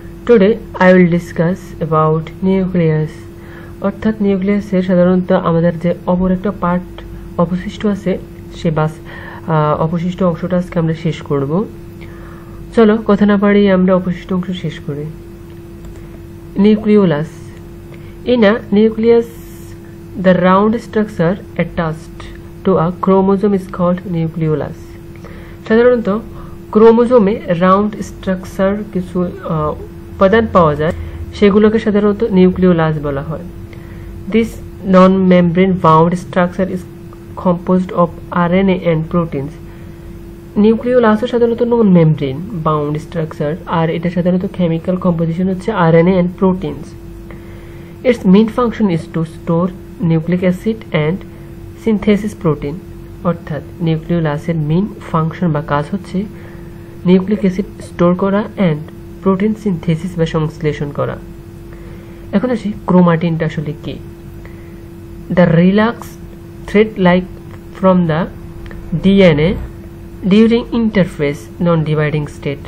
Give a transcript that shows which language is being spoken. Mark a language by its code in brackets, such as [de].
[en] Today I will discuss about nucleus. [bn] অর্থাৎ নিউক্লিয়াসের সাধারণত আমাদের যে অপর একটা পার্ট অবশিষ্ট আছে সে অবশিষ্ট অংশটা আজকে আমরা শেষ করব। চলো কথা না বাড়িয়ে আমরা অবশিষ্ট অংশ শেষ করি। Nucleolus. [en] In a nucleus, the round structure attached to a chromosome is called nucleolus. [bn] সাধারণত ক্রোমোজোমে রাউন্ড স্ট্রাকচার কিছু উপাদান পাওয়া যায়, সেগুলোকে সাধারণত নিউক্লিওলাস বলা হয়। [en] This non-membrane bound structure is composed of RNA and proteins. [bn] নিউক্লিওলাসও সাধারণত নন-মেমব্রেন বাউন্ড স্ট্রাকচার, আর এটা সাধারণত কেমিক্যাল কম্পোজিশন হচ্ছে [en] RNA and proteins. Its main function is to store nucleic acid and synthesis protein. [bn] অর্থাৎ নিউক্লিওলাসের মেইন ফাংশন বা কাজ হচ্ছে নিউক্লিক অ্যাসিড স্টোর করা and protein synthesis বা সংশ্লেষণ করা। এখন আসি ক্রোমাটিনটা আসলে কি। [en] The relax thread like from the DNA during interphase non dividing state.